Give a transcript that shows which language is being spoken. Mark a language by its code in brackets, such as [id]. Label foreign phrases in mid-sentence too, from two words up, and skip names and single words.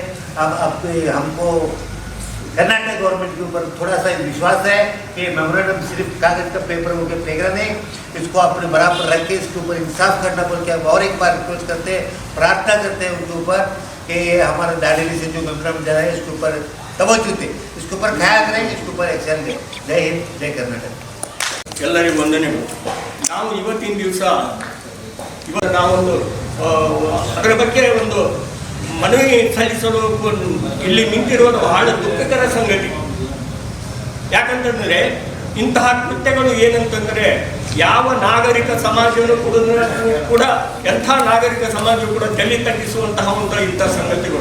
[hi] अब हमको कर्नाटक गवर्नमेंट के ऊपर थोड़ा सा विश्वास है कि मेमोरेंडम सिर्फ कागज का पेपर हो के फेंकना नहीं, इसको अपने बराबर रख के इसके ऊपर इंसाफ करना बोल के और एक बार रिक्वेस्ट करते हैं, प्रार्थना करते हैं उनके ऊपर कि हमारे दांडेली से जो मेमोरेंडम जा रहा है इसके ऊपर तवज्जो दे, इसके ऊपर ख्याल करें, इसके ऊपर एक्शन ले। जय हिंद, जय कर्नाटक। [kn] ಎಲ್ಲರಿಗೂ ವಂದನೆಗಳು. ನಾವು ಇವತ್ತಿನ ದಿವಸ ನಾವೊಂದು ಅದರ ಬಗ್ಗೆ ಒಂದು ಮನವಿ ಸಲ್ಲಿಸಲು ಇಲ್ಲಿ ನಿಂತಿರುವುದು ಬಹಳ ದುಃಖಕರ ಸಂಗತಿ. ಯಾಕಂತಂದರೆ ಇಂತಹ ಕೃತ್ಯಗಳು ಏನಂತಂದರೆ ಯಾವ ನಾಗರಿಕ ಸಮಾಜವನ್ನು ಕೂಡ ಎಂಥ ನಾಗರಿಕ ಸಮಾಜ ಕೂಡ ತಲೆ ತಗ್ಗಿಸುವಂತಹ ಇಂಥ ಸಂಗತಿಗಳು.